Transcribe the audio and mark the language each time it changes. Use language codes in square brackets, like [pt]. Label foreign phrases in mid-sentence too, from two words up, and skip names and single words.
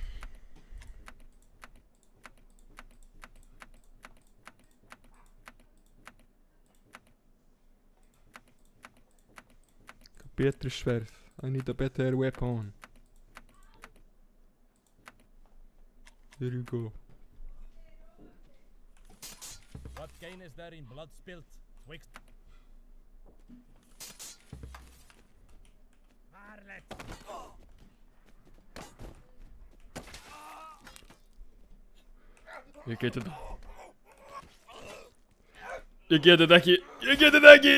[is] Betri sverð. [en] I need a better weapon. There you go. What gain is there in blood spilt twixt? [is] Ég get þetta. Ég get þetta ekki. Ég get þetta ekki.